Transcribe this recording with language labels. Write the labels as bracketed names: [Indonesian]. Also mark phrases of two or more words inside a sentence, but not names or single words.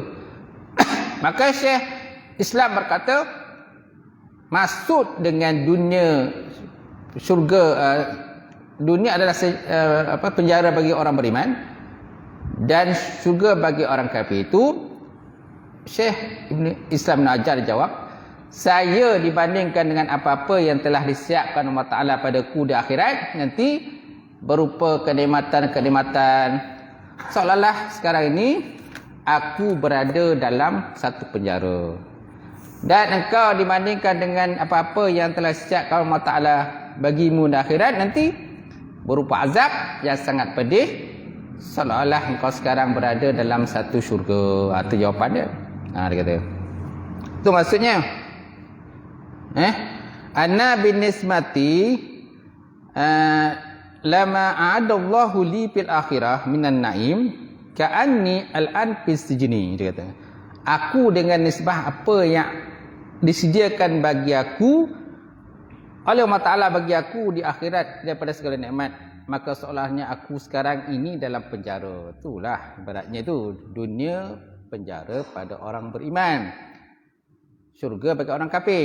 [Malay] Maka Syekh Islam berkata, maksud dengan dunia syurga, dunia adalah penjara bagi orang beriman dan syurga bagi orang kafir. Itu Syekh Islam Ibn Hajar jawab, saya dibandingkan dengan apa-apa yang telah disiapkan Allah Ta'ala padaku di akhirat nanti berupa kenikmatan-kenikmatan, seolah-olah sekarang ini aku berada dalam satu penjara. Dan engkau dibandingkan dengan apa-apa yang telah siapkan Allah Ta'ala bagimu di akhirat nanti berupa azab yang sangat pedih, seolah-olah engkau sekarang berada dalam satu syurga. Itu jawapan dia. Dia kata. Itu maksudnya. [Arabic] أنا بالنسبة لما أعده الله لي في الآخرة من النعيم كأني الآن في السجن. [Malay] Dia kata. Aku dengan nisbah apa yang disediakan bagi aku oleh Allah Ta'ala bagi aku di akhirat daripada segala nikmat, maka seolahnya aku sekarang ini dalam penjara. Itulah ibaratnya itu dunia penjara pada orang beriman, syurga bagi orang kafir.